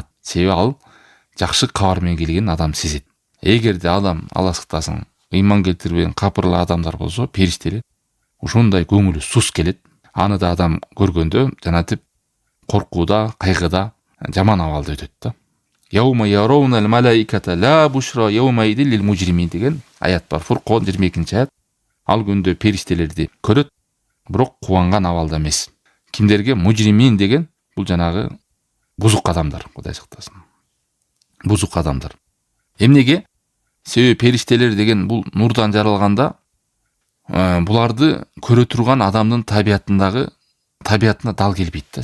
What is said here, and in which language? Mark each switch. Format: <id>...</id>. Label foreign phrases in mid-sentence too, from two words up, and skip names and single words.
<ky>Себеби ал жакшы кабар менен келген адам сезет. Эгерде адам, Алла сактасын, ыйман келтирбеген капырлы адамдар болсо, периштелер ушундай көңүлү сус келет. Аны да адам көргөндө жанатип коркууда, кайгыда, жаман абалда өтөт да.</ky> <ar>يوم يرون الملائكة لا بشرى يومئذ للمجرمين</ar> <ky>деген аят бар. Фуркон 22-нчи аят. Ал күндө периштелерди көрөт, бирок кубанган абалда эмес. Кимдерге? Мужримин деген бул жанагы бузук адамдар, Кудай сактасын. Бузук адамдар. Эмнеге? Себеби периштелер деген бул нурдан жаралганда, буларды көрө турган адамдын табиятына дал келбейт да.</ky>